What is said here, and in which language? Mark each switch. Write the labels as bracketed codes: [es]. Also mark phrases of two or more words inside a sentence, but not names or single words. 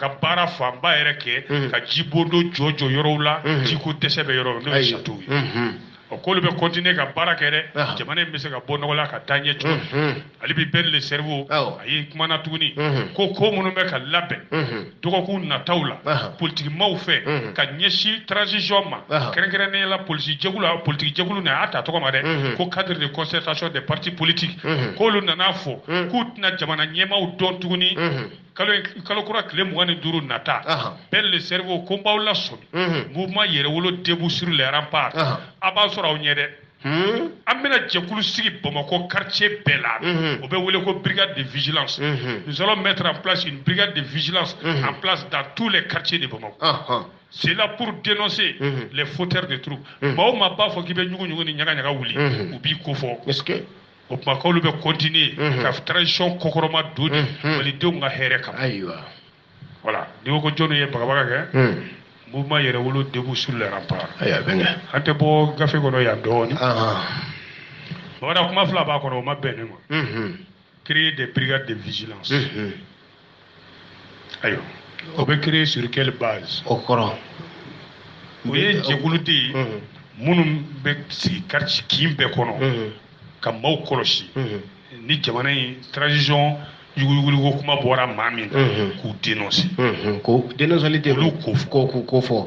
[bm] ka baara fanba yɛrɛ kɛ ka jibondo jɔ yɔrɔw la jiko dɛsɛ bɛ yɔrɔ n'o ye château ye k'olu bɛ continuer ka baara kɛ dɛ jamana in bɛ se ka bɔ nɔgɔ la ka taa ɲɛ cogo ale bi Ben le cerveau a ye kumana tuguni ko minnu bɛ ka labɛn dɔgɔkun nataw la politikimaaw fɛ ka ɲɛsin transition ma kɛrɛnkɛrɛnnenya la politique jɛkulu na a y'a ta tɔgɔ ma dɛ ko [fr] cadre de concertation des partis politiques [bm] k'olu nana fɔ k'u tɛna jamana ɲɛmaaw dɔn tuguni kalo kura tile 25 nata Ben le cerveau ko n b'aw lasɔmi mouvement Yɛrɛwolo [fr] debout sur les remparts [bm] a b'a sɔrɔ aw ɲɛ dɛ an bɛna jɛkulu sigi Bamakɔ quartier bɛɛ la o bɛ wele ko [fr] brigade de vigilance nous allons mettre en place une brigade de vigilance en place dans tous les quartiers de Bamakɔ c'est là pour dénoncer les fauteurs de troubles [bm] maa o maa b'a fɔ k'i bɛ ɲugu ni ɲagaɲaga wuli u b'i ko fɔ o tuma k'olu bɛ continuer ka transition kɔkɔrɔma don de malidenw ka hɛrɛ kama voilà n'i ko jɔnni ye bagabaga kɛ mouvement Yɛrɛwolo [fr] debout sur les remparts [bm] an tɛ bɔ gafe kɔnɔ yan dɔɔni bamanan kuma fila b'a kɔnɔ o ma bɛn ne ma [fr] créer des brigades de vigilance [bm] ayiwa o bɛ [fr] créer sur quelle base [bm] o kɔrɔ o ye jɛkulu de ye minnu bɛ sigi quartier kin bɛɛ kɔnɔ ka maaw kɔlɔsi ni jamana in transition yuguyuguliko kuma bɔra maa min k'u dénoncer ko dénonceli tɛ olu ko fɔ